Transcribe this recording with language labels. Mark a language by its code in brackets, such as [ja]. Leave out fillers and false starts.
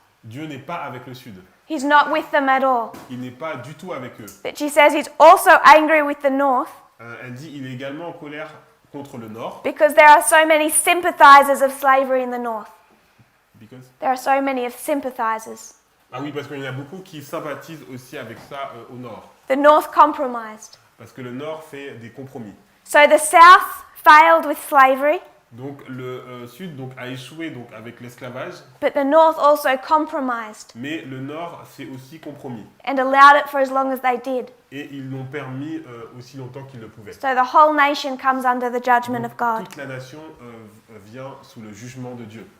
[fr] Dieu n'est pas avec le Sud. [en] He's not with them at all. [fr] Il n'est pas du tout avec eux. [en] But she says he's also angry with the North [fr] Elle dit, il est également en colère contre le Nord. [en] because there are so many sympathizers of slavery in the North. Because... There are so many of sympathizers. [fr] Ah oui, parce qu'il y en a beaucoup qui sympathisent aussi avec ça au Nord. [en] The North compromised. [fr] Parce que le Nord fait des compromis. [en] So the South failed with slavery, [fr] Donc le Sud donc, a échoué donc, avec l'esclavage, [en] but the North also compromised [fr] mais le Nord s'est aussi compromis. [en] and allowed it for as long as they did. [fr] Et ils l'ont permis aussi longtemps qu'ils le pouvaient. [en] So the whole nation comes under the judgment [fr] Donc, [en] of God. [fr] toute la nation vient sous le jugement de Dieu.